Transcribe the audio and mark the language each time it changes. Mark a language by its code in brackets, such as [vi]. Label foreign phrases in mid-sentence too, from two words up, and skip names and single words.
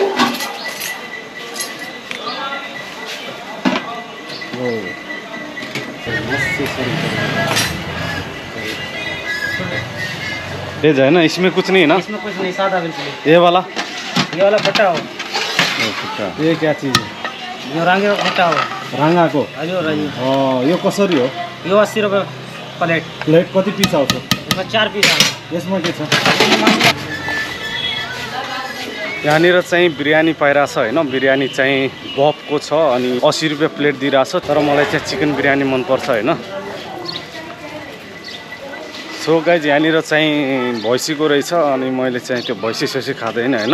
[hi] वेज है ना, इसमें कुछ नहीं है ना? इसमें कुछ नहीं, सादा बिल्कुल। ये वाला [ne] फटा हो। ये क्या चीज़ है? यो रांगे फटा हो। रांगा को? हजुर यो कसरी हो? यो 80 रुपये प्लेट। प्लेट कति पिस आउँछ? इसमें 4 पीस आउँछ। यसमा के छ? यहाँनिर चाहिँ बिरयानी पाइरहेछ हैन। बिरयानी चाहिँ बफको छ अनि 80 रुपये प्लेट दिइरहेछ। तर मलाई चाहिँ चिकन बिरयानी मनपर्छ हैन। [en] so guys [ne] यहाँनिर चाहिँ भैँसीको रहेछ अनि मैले चाहिँ त्यो भैँसी सैसी खाँदैन हैन।